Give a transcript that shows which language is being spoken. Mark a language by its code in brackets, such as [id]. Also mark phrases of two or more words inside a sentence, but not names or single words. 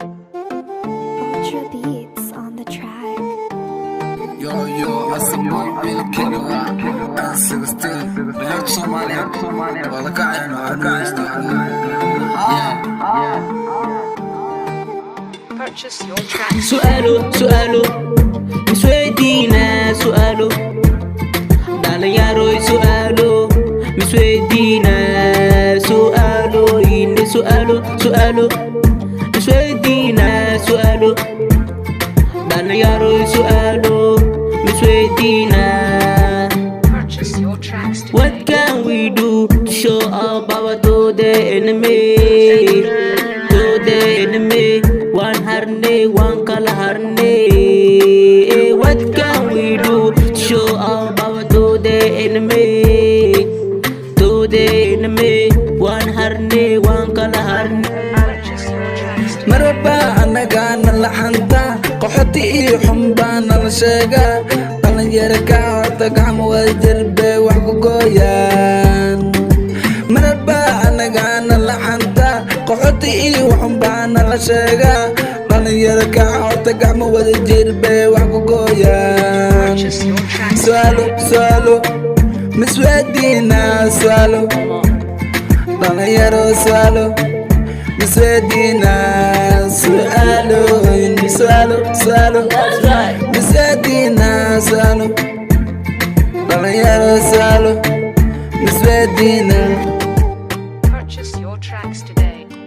[en] Ultra Beats on the track. Yo, yo, I see my boy, Bill Kenya. I'm sixteen. Black Somali. [so] Waa la kacayna, waa la kacayna. [en] Yeah. Purchase your tracks. [so] Su'aalo, su'aalo, misweydiina su'aalo. Dhalinyaro su'aalo, misweydiina su'aalo. Inde su'aalo, su'aalo, misweydiina su'aalo. Dhalinyaro su'aalo, misweydiina. [en] Purchase your tracks today. What can we do to show up our to the enemy? To the enemy. [so] One harne, one kala harne. [en] Eh, what can we do to show up our to the enemy? To the enemy. [so] One harne, one kala harne. [en] Purchase your tracks today. [so] Marba anaga na la xanta, qaxoti iyo xun baa na la sheegaa. Dhalinyaro ka horta gacmo wada jir bay wax ku gooyaan. Marba anaga na la xanta, qaxoti iyo xun baa na la sheegaa. Dhalinyaro ka horta gacmo wada jir bay wax ku gooyaan. [en] Purchase your tracks Su'aalo, today. [so] su'aalo, misweydiina su'aalo. Dhalinyaro su'aalo, misweydiina su'aalo. Su'aalo, su'aalo, [en] That's right. [so] misweydiina su'aalo. Dhalinyaro su'aalo, misweydiina. [en] Purchase your tracks today.